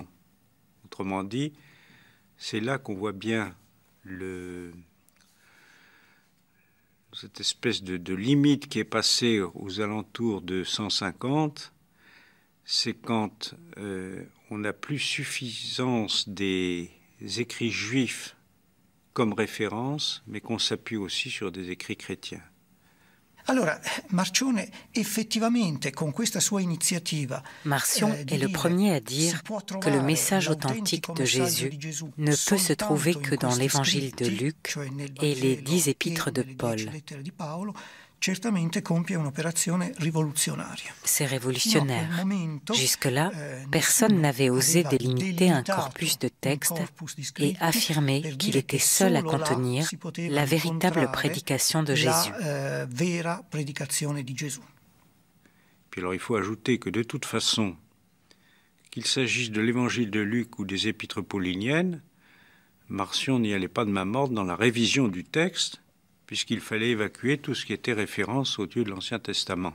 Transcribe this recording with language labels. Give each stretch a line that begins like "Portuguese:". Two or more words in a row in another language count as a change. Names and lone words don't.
French: Autrement dit, c'est là qu'on voit bien cette espèce de limite qui est passée aux alentours de 150, c'est quand on n'a plus suffisance des écrits juifs comme référence, mais qu'on s'appuie aussi sur des écrits chrétiens.
Italian: Allora, Marcione effettivamente con questa sua iniziativa
French: Marcion est le premier à dire que le message authentique de Jésus ne peut se trouver que dans l'évangile de Luc et les 10 épîtres de Paul.
Italian: Certamente compie un'operazione rivoluzionaria.
French: C'est révolutionnaire. Jusque-là, personne n'avait osé délimiter un corpus de textes et affirmer qu'il était seul à contenir la véritable prédication de Jésus. Puis alors il faut ajouter que de toute façon, qu'il s'agisse de l'évangile de Luc ou des épîtres pauliniennes, Marcion n'y allait pas de main morte dans la révision du texte, puisqu'il fallait évacuer tout ce qui était référence au Dieu de l'Ancien Testament.